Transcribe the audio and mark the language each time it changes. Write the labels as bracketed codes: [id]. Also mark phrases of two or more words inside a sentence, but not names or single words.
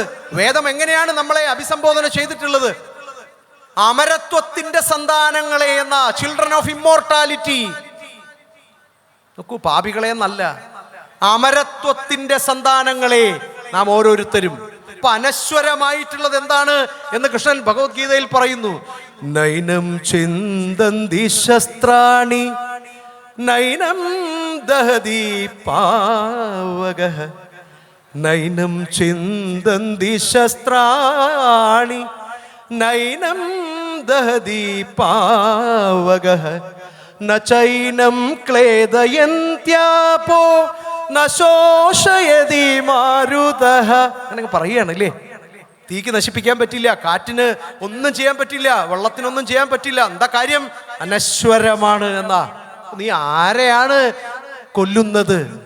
[ml] വേദം എങ്ങനെയാണ് നമ്മളെ അഭിസംബോധന ചെയ്തിട്ടുള്ളത്? അമരത്വത്തിന്റെ സന്താനങ്ങളെ എന്ന, [en] children of immortality. [ml] നോക്കൂ, പാപികളെ എന്നല്ല, അമരത്വത്തിന്റെ സന്താനങ്ങളെ നാം ഓരോരുത്തരും. ഇപ്പൊ അനശ്വരമായിട്ടുള്ളത് എന്താണ് എന്ന് കൃഷ്ണൻ ഭഗവത്ഗീതയിൽ പറയുന്നു. [sa] നൈനം ചിന്തന്തി ശസ്ത്രാണി നൈനം ദഹതി പാവകഃ നൈനം ചിന്തന്തി ശസ്ത്രാണി നൈനം ദഹതി പാവകഃ നചൈനം ക്ലേദയന്ത്യാപോ നശോഷയതി മാരുതഃ. [ml] അങ്ങനെ പറയുകയാണ് അല്ലേ. തീക്ക് നശിപ്പിക്കാൻ പറ്റില്ല, കാറ്റിന് ഒന്നും ചെയ്യാൻ പറ്റില്ല, വെള്ളത്തിനൊന്നും ചെയ്യാൻ പറ്റില്ല. എന്താ കാര്യം? അനശ്വരമാണ് എന്നാ. നീ ആരെയാണ് കൊല്ലുന്നത്?